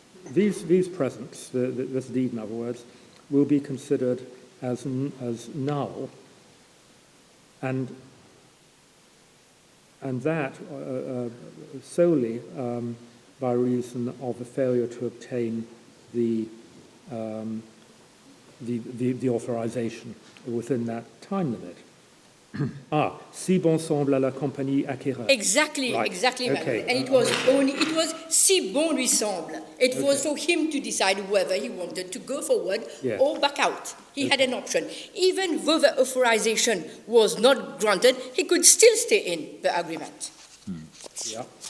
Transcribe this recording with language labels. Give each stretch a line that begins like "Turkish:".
English: These presents, this deed in other words, will be considered as null, and that solely by reason of a failure to obtain the authorization within that time limit.
French: Si bon semble à la compagnie acquéreur.
English: Exactly, Right. exactly. Okay. And it was
French: si bon lui semble.
English: It was for him to decide whether he wanted to go forward or back out. He had an option. Even though the authorization was not granted, he could still stay in the agreement. Yeah.